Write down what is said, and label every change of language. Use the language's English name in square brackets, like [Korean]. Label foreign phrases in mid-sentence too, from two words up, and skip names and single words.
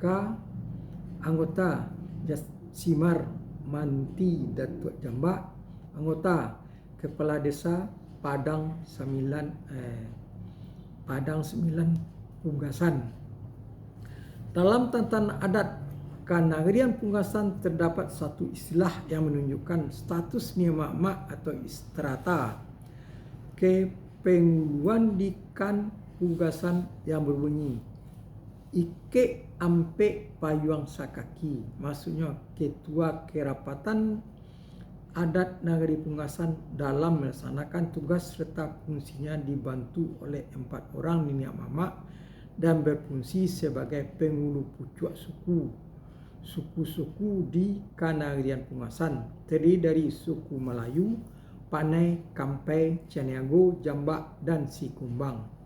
[Indonesian] Anggota Jasimar Manti Datuk Jambak. Anggota Kepala Desa Padang 9 Pungasan. Dalam tatanan adat Kenagarian Pungasan terdapat satu istilah yang menunjukkan status mak atau strata kepenguluan di Kan Pungasan yang berbunyi Ike Ampe Payuang Sakaki. Maksudnya Ketua Kerapatan Adat Nagari Pungasan dalam melaksanakan tugas serta fungsinya dibantu oleh 4 orang niniak mamak dan berfungsi sebagai pengulu pucuk suku-suku di Kenagarian Pungasan, terdiri dari suku Melayu, Panai, Kampai, Caniago, Jambak dan Sikumbang.